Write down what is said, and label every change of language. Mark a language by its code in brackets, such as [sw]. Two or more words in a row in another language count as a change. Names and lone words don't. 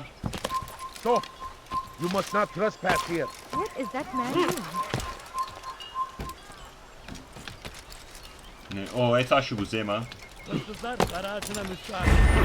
[en] So, you must not trespass here. What is that man doing? [bg] Не, о, е това ще го взема. [tr] Hırsızlar garajına müsaade.